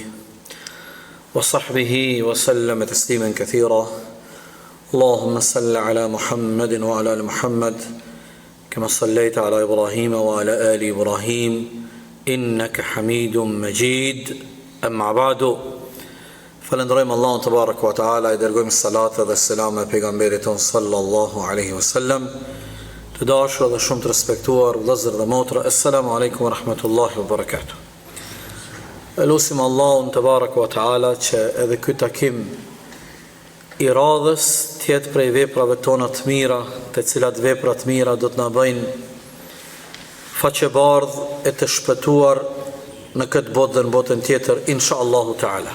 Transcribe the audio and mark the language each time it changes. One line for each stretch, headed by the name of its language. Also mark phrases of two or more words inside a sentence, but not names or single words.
Arabic: وصحبه وسلم تسليما كثيرا اللهم صل على محمد وعلى آل محمد كما صليت على إبراهيم وعلى آل إبراهيم إنك حميد مجيد أما بعد
Albanian: Falëndrojmë Allahun
Arabic: تبارك وتعالى,
Albanian: I dërgojmë salat dhe selam e pejgamberit ton
Arabic: صلى الله عليه وسلم.
Albanian: Të dashur dhe shumë të respektuar vëllezër dhe motra,
Arabic: السلام عليكم ورحمة الله وبركاته.
Albanian: Elusim Allahun
Arabic: تبارك وتعالى
Albanian: që edhe ky takim I radhës të jetë prej veprave tona të mira, të cilat vepra të mira do të na bëjnë faqebardh e të shpëtuar në këtë botë dhe në botën tjetër
Arabic: إن شاء الله تعالى.